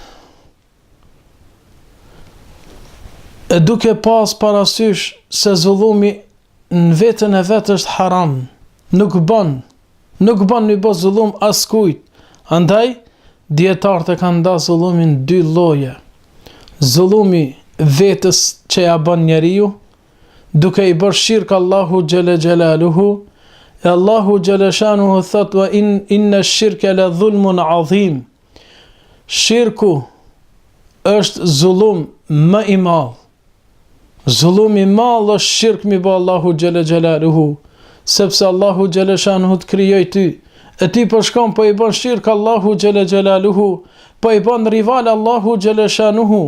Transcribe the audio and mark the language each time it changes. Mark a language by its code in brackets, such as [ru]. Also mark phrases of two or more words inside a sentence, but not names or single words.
[sq] e duke pas parasysh se zullumi në vetën e vetë është haram, nuk bën mi bë zullum askujt. Andaj dietarët e kanë nda zullumin dy lloje: zullumi vetës që ja bën njeriu, duke i bërë shirk Allahu [ar] جل جلاله. [sq] E Allahu xhaleshanuhu thot: [ar] "وإن الشرك لظلم عظيم." [sq] Shirku është zullum më i madh. Zullum i madh është shirk mi bë Allahu [ar] جل جلاله, [sq] sepse Allahu xhaleshanuhu të krijoi ty, e ti po shkon po i bën shirk Allahu [ar] جل جلاله, [sq] po i bën rival Allahu xhaleshanuhu.